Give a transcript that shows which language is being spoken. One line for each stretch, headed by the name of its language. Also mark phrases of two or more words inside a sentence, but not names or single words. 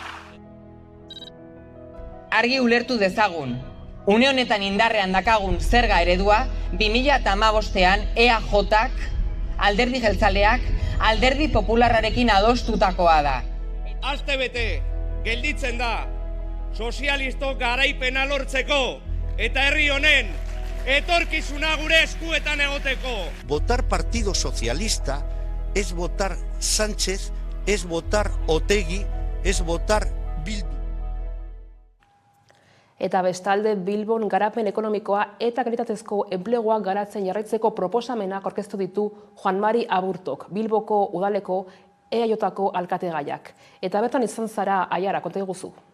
Basque: Argi ulertu dezagun, une honetan indarrean dakagun zerga eredua, 2015ean EAJak, alderdi jeltzaleak, alderdi popularrarekin adostutakoa da. Astebete gelditzen da sozialistok garaipena lortzeko eta herri honen etorkizuna gure eskuetan egoteko.
Spanish: Votar Partido Socialista es votar Sánchez, es votar Otegi, es votar Bildu.
Basque: Eta bestalde Bilbon garapen ekonomikoa eta kalitatezko enplegua garatzen jarraitzeko proposamenak aurkeztu ditu Juan Mari Aburtok, Bilboko udaleko EAJko alkategaiak. Eta bertan izan zara Aiara, konta iguzu.